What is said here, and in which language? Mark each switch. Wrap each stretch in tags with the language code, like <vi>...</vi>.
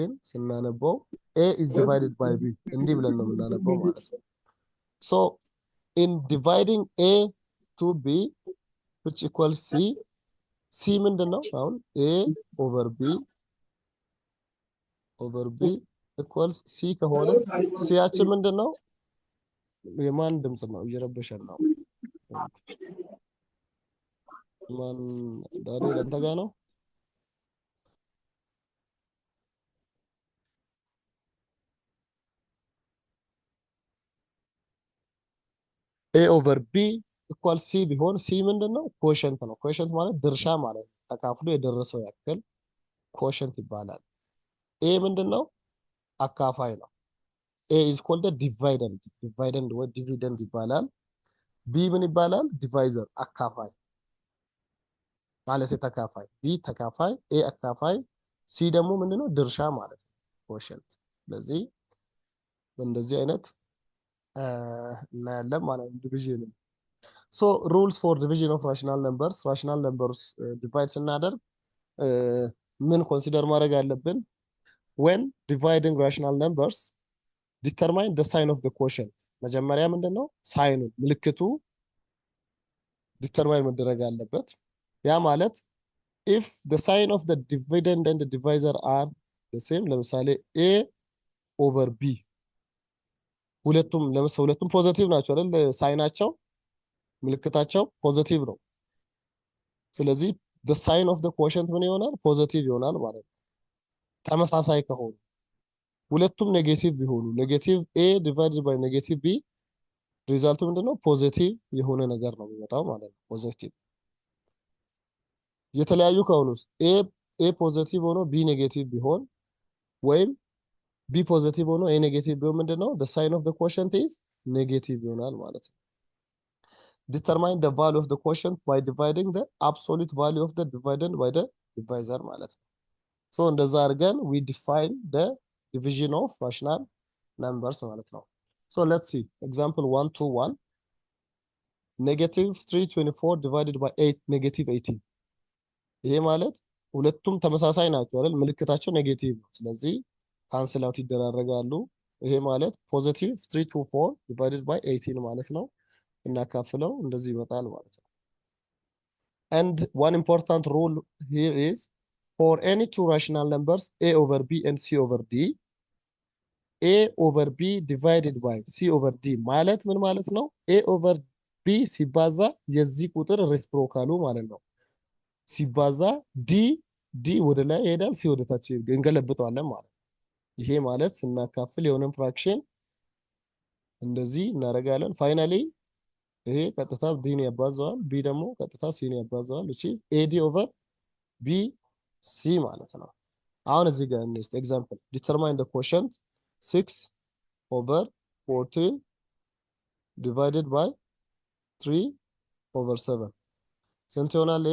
<am>ስናነበው</am> <en>a is divided by b</en> <am>እንዲህ ብለን ነው የምናነበው ማለት ነው።</am> <en>so in dividing a to b which equals c c</en> <am>ምንድነው? አሁን</am> <en>a over b equals c</en> <am>ከሆነ c ያችን ምንድነው? የማን ድምጽ ነው? እየረበሸን ነው። ማን ዳንኤል አንተ ጋር ነው?</am> <en>a over b equals c</en> <am>ቢሆን</am> <en>c</en> <am>ምንድነው? ኮሸንት ነው። ኮሸንት ማለት ድርሻ ማለት ነው። ተካፍሎ የደረሰው ያክል ኮሸንት ይባላል። a ምንድነው? አካፋይ ነው።</am> <en>a is called a dividend</en> <am>ወይ</am> <en>dividend</en> <am>ይባላል። b ምን ይባላል? divisor አካፋይ ማለት ተካፋይ። b ተካፋይ፣ a አካፋይ፣ c ደግሞ ምንድነው? ድርሻ ማለት ነው። ኮሸንት። ስለዚህ እንደዚህ አይነት እናያለን ማለት ነው ዲቪዥን።</am> <en>so rules for division of rational numbers divide</en> <am>ስናደርግ ምን ኮንሲደር ማድረግ አለብን?</am> <en>when dividing rational numbers determine the sign of the quotient።</en> <am>መጀመሪያ ምንድነው? ሳይኑ ምልክቱ ዲተርማይን መደረግ አለበት። ያ ማለት</am> <en>if the sign of the dividend and the divisor are the same</en> <am>ለምሳሌ a ኦቨር ቢ ሁለቱም ለምሳሌ ሁለቱም ፖዚቲቭ ናቸው አይደል? ሳይናቸው ምልክታቸው ፖዚቲቭ ነው። ስለዚህ</am> <en>the sign of the quotient</en> <am>ምን ይሆናል? ፖዚቲቭ ይሆናል ማለት ነው። ተመሳሳይ ከሆኑ ሁለቱም ኔጌቲቭ ቢሆኑ</am> <en>ኔጌቲቭ ኤ ዲቫይድድ ባይ ኔጌቲቭ ቢ</en> <am>ሪዛልቱ ምንድነው? ፖዚቲቭ የሆነ ነገር ነው የሚመጣው ማለት ነው። ፖዚቲቭ የተለያዩ ከሆኑስ ኤ ፖዚቲቭ ሆኖ ቢ ኔጌቲቭ ቢሆን ወይም ቢ ፖዚቲቭ ሆኖ ኤ ኔጌቲቭ ቢሆን ምንድነው?</am> <en>the sign of the quotient is</en> <am>ኔጌቲቭ ይሆናል ማለት ነው።</am> <en>determine the value of the quotient by dividing the absolute value of the dividend by the divisor ማለት ነው። so</en> <am>እንደዛ አድርገን</am> <en>we define the division of rational numbers ማለት ነው። so let's see example 121 negative 324 divided by 8 negative 18</en> <am>ይሄ ማለት ሁለቱም ተመሳሳይ ናቸው አይደል? ምልክታቸው ኔጌቲቭ ነው። ስለዚህ</am> <en>ካንስል አውት ይደራረጋሉ። ይሄ ማለት ፖዚቲቭ 324 divided by 18 ማለት ነው።</en> <am>እናካፍለው እንደዚህ ይመጣል ማለት ነው።</am> <en>and one important rule here is for any two rational numbers a over b and c over d a over b divided by c over d</en> <am>ማለት ምን ማለት ነው? a over b ሲባዛ የዚህ ቁጥር ሬሲፕሮካሉ ማለት ነው። ሲባዛ ዲ ወደ ላይ ይሄዳል፣ ሲ ወደ ታች እንገለብጠዋለን ማለት ነው። ይሄ ማለት ስናካፍል የሆነን ፍራክሽን እንደዚህ እናደርጋለን። ፋይናሊ ይሄ ቀጥታ ዲን ያባዛዋል፣ ቢ ደግሞ ቀጥታ ሲን ያባዛዋል</am> <en>which is ad over bc</en> <am>ማለት ነው። አሁን እዚህ ጋር እንስት ኤግዛምፕል</am> <en>determine the quotient 6 over 14 divided by 3 over 7</en> <am>ስንት ይሆናል?</am>